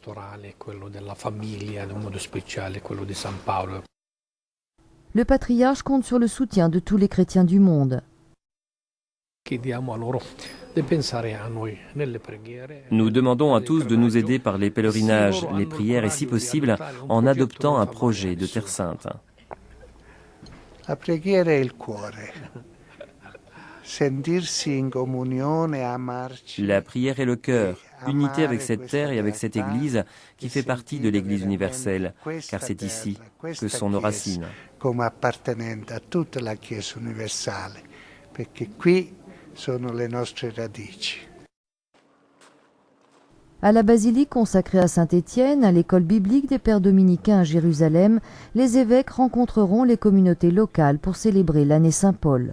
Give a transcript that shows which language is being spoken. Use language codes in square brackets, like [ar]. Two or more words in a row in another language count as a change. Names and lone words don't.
[fr] Le patriarche compte sur le soutien de tous les chrétiens du monde. Nous demandons à tous de nous aider par les pèlerinages, les prières et si possible en adoptant un projet de Terre Sainte. [it] La preghiera è il cuore. Sentirsi in comunione, amarci. [fr] La prière est le cœur, unité avec cette terre et avec cette Église qui fait partie de l'Église universelle, car c'est ici que sont nos racines. [it] Come appartenente a tutta la Chiesa universale, perché qui sono le nostre radici. [fr] À la basilique consacrée à Saint-Étienne, à l'école biblique des Pères dominicains à Jérusalem, les évêques rencontreront les communautés locales pour célébrer l'année Saint-Paul.